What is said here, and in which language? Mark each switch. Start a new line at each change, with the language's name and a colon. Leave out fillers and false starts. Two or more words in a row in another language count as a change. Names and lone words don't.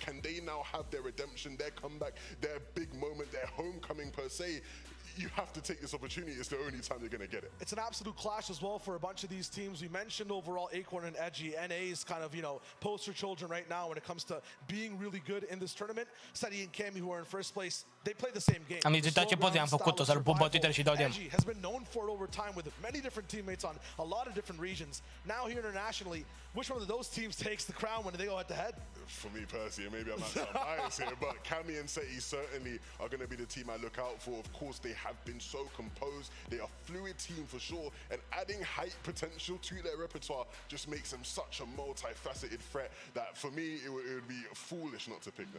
English: Can they now have their redemption, their comeback, their big moment, their homecoming per se? You have to take this opportunity. It's the only time you're going to get it. It's an absolute clash as well for a bunch of these teams. We mentioned overall Acorn and Edgey. NA's kind of, you know, poster children right now when it comes to being really good in this tournament. Seti and Cammy, who are in first place, they play the same game.
Romanian: Am zis tot ce pot, am făcut-o, să-l pun pe Twitter și dau dem.
English: Edgey has been known for it over time with many different teammates on a lot of different regions. Now here internationally, which one of those teams takes the crown when they go head-to-head? For me personally, maybe I might sound biased here, but Cammy and Seti certainly are going to be the team I look out for. Of course, they have been so composed. They are a fluid team for sure, and adding height potential to their repertoire just makes them such a multifaceted threat that for me, it would be foolish not to pick them.